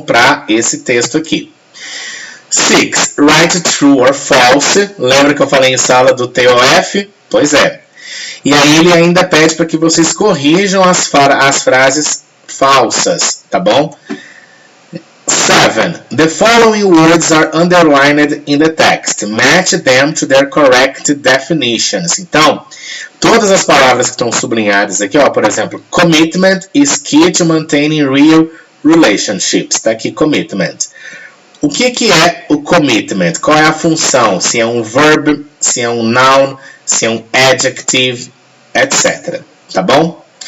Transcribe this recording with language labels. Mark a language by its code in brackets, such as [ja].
[pt] Para esse texto aqui. 6. [en] Write true or false. [pt] Lembra que eu falei em sala do TOF? Pois é. E aí ele ainda pede para que vocês corrijam as frases falsas, tá bom? 7. [en] The following words are underlined in the text. Match them to their correct definitions. [pt] Então, todas as palavras que estão sublinhadas aqui, ó, por exemplo, [en] commitment is key to maintaining real relationships. [pt] Tá aqui, commitment. O que é o commitment? Qual é a função? Se é um verb, se é um noun, se é um adjective, etc. Tá bom?